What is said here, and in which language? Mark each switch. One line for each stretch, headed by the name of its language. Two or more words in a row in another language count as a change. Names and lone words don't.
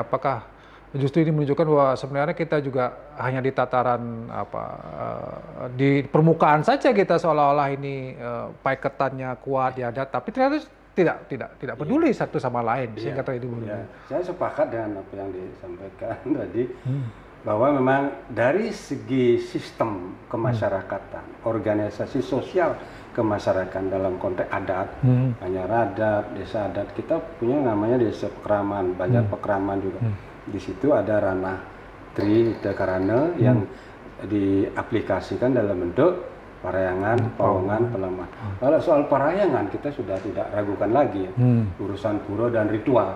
Indonesian: Apakah justru ini menunjukkan bahwa sebenarnya kita juga hanya di tataran di permukaan saja kita seolah-olah ini paiketannya kuat di adat, tapi ternyata tidak peduli satu sama lain sehingga terjadi bunuh diri. Saya sepakat dengan apa yang disampaikan tadi, bahwa memang dari segi sistem kemasyarakatan, organisasi sosial kemasyarakatan dalam konteks adat, Banjar adat, desa adat, kita punya namanya desa Pekraman, Banjar Pekraman juga. Di situ ada ranah Tri Karana yang diaplikasikan dalam bentuk parayangan, pawongan, peleman. Kalau soal parayangan kita sudah tidak ragukan lagi ya, urusan pura dan ritual.